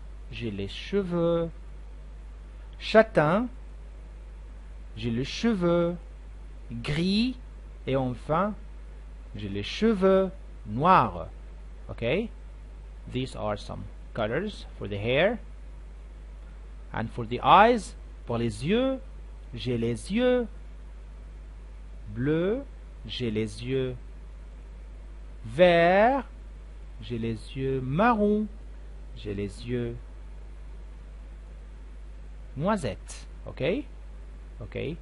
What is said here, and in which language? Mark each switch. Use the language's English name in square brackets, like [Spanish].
[French] J'ai les cheveux châtains. J'ai les cheveux gris. Et enfin, j'ai les cheveux noirs. [English] Okay? These are some colors for the hair. And for the eyes, [French] Pour les yeux, j'ai les yeux bleus, j'ai les yeux verts, j'ai les yeux marrons, j'ai les yeux noisettes. Ok? Ok?